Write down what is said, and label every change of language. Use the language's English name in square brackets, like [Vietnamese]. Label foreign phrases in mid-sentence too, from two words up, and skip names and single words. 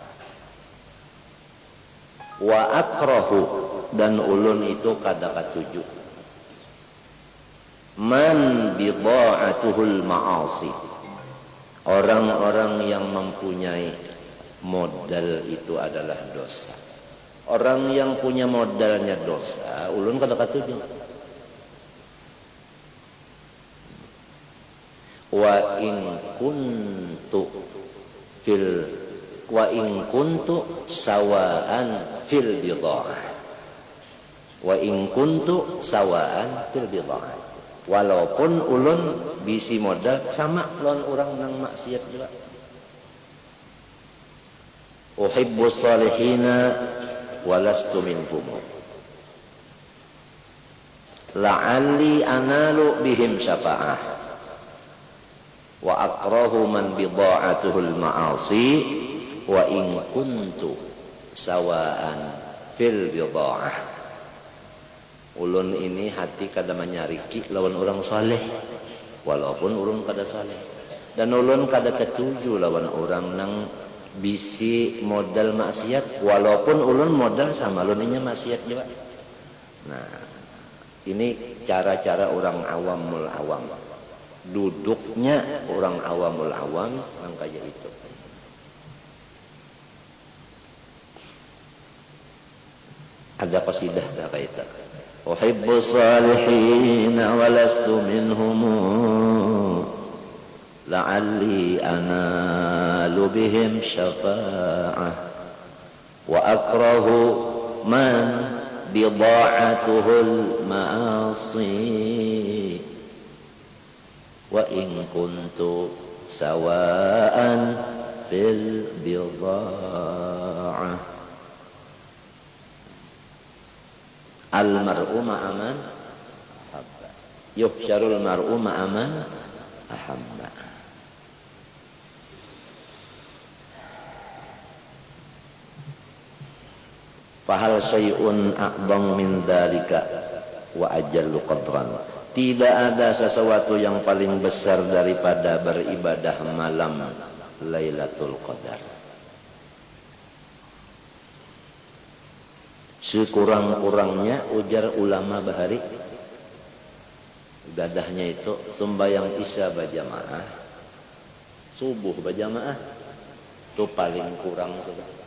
[Arabic] وأكره, [Banjar] dan ulun itu kada katuju, [Arabic] من بضاعته المعاصي, [Indonesian] orang-orang yang mempunyai modal itu adalah dosa. Orang yang punya modalnya dosa, [Banjar] ulun kada katuju. [Arabic] وإن كنت سواء في البضاعة. وإن كنت سواء في البضاعة. [Banjar] Walaupun ulun bisi modal sama lawan orang nang maksiat juga. [Arabic] أحب الصالحين ولست منهم. لعلي أنال بهم شفاعة. وأكره من بضاعته المعاصي. وإن كنت سواء في البضاعة. [Banjar] Ulun ini hati kada menyariki lawan orang saleh, walaupun ulun kada saleh. Dan ulun kada ketuju lawan orang nang bisi modal maksiat, walaupun ulun modal sama ulun inya maksiat juga. [Indonesian] Nah, ini cara-cara orang [Arabic] عوام العوام. [Indonesian] Duduknya orang [Arabic] عوام العوام [Indonesian] yang kayak itu. Ada qasidah dah kayak itu. [Arabic] أحب الصالحين ولست منهم. لعلي أنال بهم شفاعة. وأكره من بضاعته المعاصي. وإن كنت سواء في البضاعة. المرء مع من أحب. يحشر المرء مع من أحب. فهل شيء أعظم من ذلك وأجل قدرا. [Indonesian] Tidak ada sesuatu yang paling besar daripada beribadah malam Lailatul Qadar. Sekurang-kurangnya [Banjar] ujar ulama bahari, [Indonesian] ibadahnya itu sembahyang isya berjamaah, subuh berjamaah, itu paling kurang sudah.